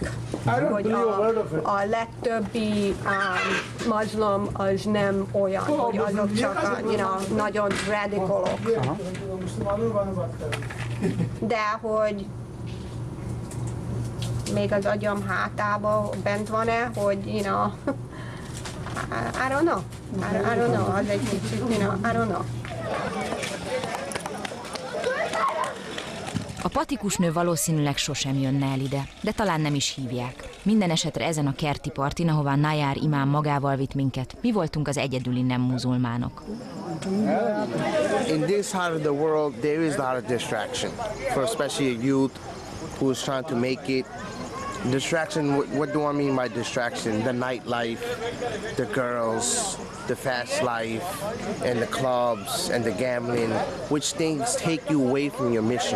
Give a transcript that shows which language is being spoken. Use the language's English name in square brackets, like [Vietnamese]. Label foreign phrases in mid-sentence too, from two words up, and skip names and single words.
[Hungarian] Hogy a legtöbbi muzulmán az nem olyan, hogy azok csak nagyon radikalok. De hogy még az agyam hátában bent van-e, hogy [English] I don't know, [Hungarian] az egy kicsit, [English] I don't know. [Hungarian] A patikus nő valószínűleg sosem jönne el ide, de talán nem is hívják. Minden esetre ezen a kerti partin, ahová Nayar imám magával vitt minket, mi voltunk az egyedüli nem muzulmánok. [English] In this part of the world, there is a lot of distraction, for especially a youth who's trying to make it. Distraction, what do I mean by distraction? The nightlife, the girls, the fast life, and the clubs, and the gambling, which things take you away from your mission.